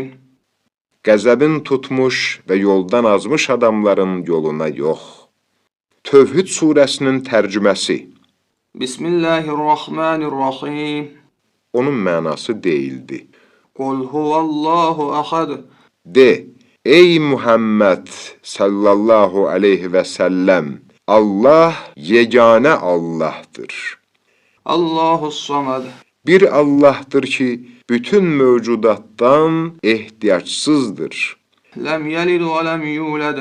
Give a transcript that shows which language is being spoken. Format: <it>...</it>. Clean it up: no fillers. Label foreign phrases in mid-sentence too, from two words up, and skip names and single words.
<az>Qəzəbin tutmuş və yoldan azmış adamların yoluna yox. Tövhid surəsinin tərcüməsi.</az> <ar>بسم الله الرحمن الرحيم.</ar> <az>Onun mənası deyildi.</az> <ar>قل هو الله أحد.</ar> <az>De, ey Muhammed</az> <ar>صلى الله عليه وسلم,</ar> <az>Allah yeganə Allahdır.</az> <ar>الله الصمد.</ar> <az>Bir Allahdır ki, bütün mövcudatdan ehtiyacsızdır.</az> <ar>لم يلد ولم يولد.</ar>